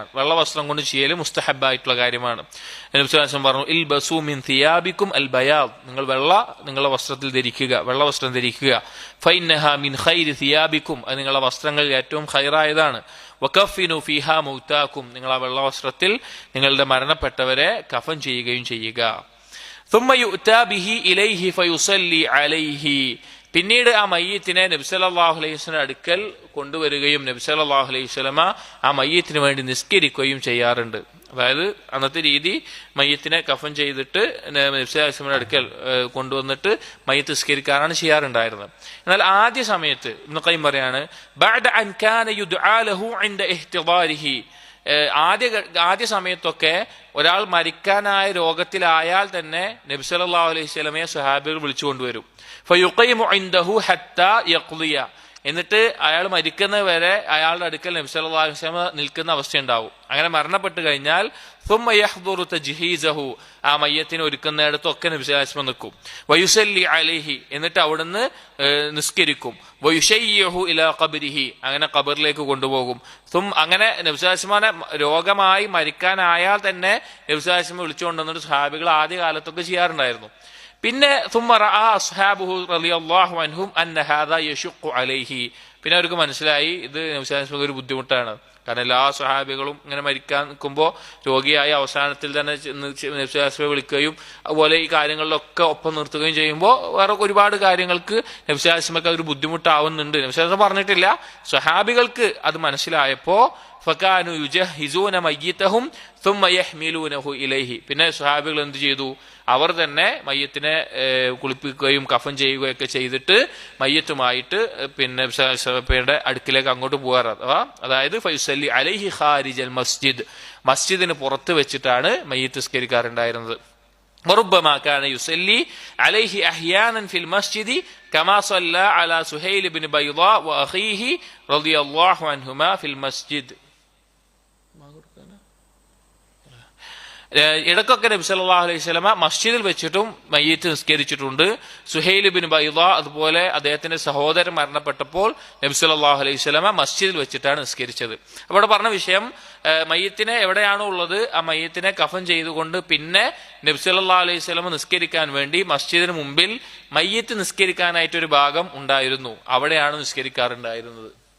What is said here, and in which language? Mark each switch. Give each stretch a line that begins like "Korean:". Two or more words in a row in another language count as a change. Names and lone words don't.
Malayalam: വെള്ള വസ്ത്രം കൊണ്ട് ചെയ്യൽ മുസ്തഹബായിട്ടുള്ള കാര്യമാണ്. നബി
Arabic: صلى الله عليه وسلم
Malayalam: പറഞ്ഞു,
Arabic: البسوا من ثيابكم البياض,
Malayalam: നിങ്ങൾ നിങ്ങളുടെ വസ്ത്രത്തിൽ ധരിക്കുക, വെള്ള വസ്ത്രം ധരിക്കുക.
Arabic: فإنها من خير ثيابكم,
Malayalam: അത് നിങ്ങളുടെ വസ്ത്രങ്ങളിൽ ഏറ്റവും ഖൈറായതാണ്.
Arabic: وكفنوا فيها موتاكم,
Malayalam: നിങ്ങൾ ആ വെള്ള വസ്ത്രത്തിൽ നിങ്ങളുടെ മരണപ്പെട്ടവരെ കഫൻ ചെയ്യുകയും ചെയ്യുക.
Arabic: ثم يؤتى به إليه فيصلي عليه,
Malayalam: പിന്നീട് ആ മയ്യത്തിനെ നബി
Arabic: صلى الله عليه وسلم
Malayalam: അടുക്കൽ കൊണ്ടുവരികയും നബി
Arabic: صلى الله عليه وسلم
Malayalam: ആ മയ്യത്തിന് വേണ്ടി നിസ്കരിക്കുകയും ചെയ്യാറുണ്ട്. അതായത് അന്നത്തെ രീതി മയ്യത്തിനെ കഫൻ ചെയ്തിട്ട് നബി
Arabic: صلى الله عليه وسلم
Malayalam: അടുക്കൽ കൊണ്ടുവന്നിട്ട് മയ്യത്ത് നിസ്കരിക്കാറാണ് ചെയ്യാറുണ്ടായിരുന്നത്. എന്നാൽ ആദ്യ സമയത്ത് ഇബ്നു ഖയ്യിം പറയാണ്,
Arabic: بعد أن كان يدعى له عند احتضاره,
Malayalam: ആദ്യ സമയത്തൊക്കെ ഒരാൾ മരിക്കാനായ രോഗത്തിലായാൽ തന്നെ നബി
Arabic: صلى الله عليه وسلم
Malayalam: സ്വഹാബികൾ വിളിച്ചു കൊണ്ടുവരും.
Arabic: فيقيم عنده حتى يقضي,
Malayalam: എന്നിട്ട് അയാൾ മരിക്കുന്നത് വരെ അയാളുടെ അടുക്കൽ നബി
Arabic: صلى الله عليه وسلم
Malayalam: നിൽക്കുന്ന അവസ്ഥയുണ്ടാവും. അങ്ങനെ മരണപ്പെട്ട് കഴിഞ്ഞാൽ
Arabic: ثم يحضر تجهيزه,
Malayalam: ആ മയ്യത്തിനെ ഒരുക്കുന്നിടത്തൊക്കെ നബി
Arabic: صلى الله عليه وسلم
Malayalam: നിൽക്കും.
Arabic: ويصلي عليه,
Malayalam: എന്നിട്ട് അവിടുന്ന് നിസ്കരിക്കും.
Arabic: ويشيعه إلى قبره,
Malayalam: അങ്ങനെ ഖബറിലേക്ക് കൊണ്ടുപോകും. അങ്ങനെ നബി
Arabic: صلى الله عليه وسلم
Malayalam: രോഗമായി മരിക്കാനായാൽ തന്നെ നബി
Arabic: صلى الله عليه وسلم
Malayalam: വിളിച്ചുകൊണ്ടുവന്നിട്ട് സ്വഹാബികൾ ആദ്യ കാലത്തൊക്കെ ചെയ്യാറുണ്ടായിരുന്നു.
Arabic: പിന്നെ ثم رأى أصحابه رضي الله عنهم أن هذا يشق عليه,
Malayalam: പിന്നെ അവർക്ക് മനസ്സിലായി ഇത് നബി
Arabic: صلى الله عليه وسلم
Malayalam: ഒരു ബുദ്ധിമുട്ടാണ്. കാരണം എല്ലാ സ്വഹാബികളും ഇങ്ങനെ മരിക്കാൻ നിൽക്കുമ്പോൾ രോഗിയായ അവസാനത്തിൽ തന്നെ നബി
Arabic: صلى الله عليه وسلم
Malayalam: വിളിക്കുകയും അതുപോലെ ഈ കാര്യങ്ങളിലൊക്കെ ഒപ്പം നിർത്തുകയും ചെയ്യുമ്പോൾ വേറെ ഒരുപാട് കാര്യങ്ങൾക്ക് നബി
Arabic: صلى الله عليه وسلم
Malayalam: ഒരു ബുദ്ധിമുട്ടാവുന്നുണ്ട്. നബി
Arabic: صلى الله عليه وسلم
Malayalam: പറഞ്ഞിട്ടില്ല, സ്വഹാബികൾക്ക് അത് മനസ്സിലായപ്പോ
Arabic: فكانوا يجهزون ميتهم ثم يحملونه
Malayalam: ഇലൈഹി, പിന്നെ സ്വഹാബികൾ എന്ത് ചെയ്തു, അവർ തന്നെ മയ്യത്തിനെ കുളിപ്പിക്കുകയും കഫൻ ചെയ്യുകയൊക്കെ ചെയ്തിട്ട് മയ്യത്തുമായിട്ട് പിന്നെ അടുക്കിലേക്ക് അങ്ങോട്ട് പോകാറ്. അതായത്
Arabic: فيصلي عليه خارج المسجد,
Malayalam: മസ്ജിദിന് പുറത്ത് വെച്ചിട്ടാണ് മയ്യത്ത് നിസ്കരിക്കാറുണ്ടായിരുന്നത്.
Arabic: وربما كان يصلي عليه أحيانا في المسجد كما صلى على سهيل بن بيضاء وأخيه رضي الله عنهما في المسجد.
Malayalam: ഇടക്കൊക്കെ നബി
Arabic: صلى الله عليه وسلم
Malayalam: മസ്ജിദിൽ വെച്ചിട്ടും മയ്യിത്ത് നിസ്കരിച്ചിട്ടുണ്ട്. സുഹൈൽ ബിൻ ബൈദ അതുപോലെ അദ്ദേഹത്തിന്റെ സഹോദരൻ മരണപ്പെട്ടപ്പോൾ നബി
Arabic: صلى الله عليه وسلم
Malayalam: മസ്ജിദിൽ വെച്ചിട്ടാണ് നിസ്കരിച്ചത്. അപ്പോൾ ഇവിടെ പറഞ്ഞ വിഷയം, മയ്യിത്തിനെ എവിടെയാണോ ഉള്ളത് ആ മയ്യിത്തിനെ കഫൻ ചെയ്തുകൊണ്ട് പിന്നെ നബി
Arabic: صلى الله عليه وسلم
Malayalam: നിസ്കരിക്കാൻ വേണ്ടി മസ്ജിദിന് മുമ്പിൽ മയ്യിത്ത് നിസ്കരിക്കാനായിട്ടൊരു ഭാഗം ഉണ്ടായിരുന്നു, അവിടെയാണ് നിസ്കരിക്കാറുണ്ടായിരുന്നത്.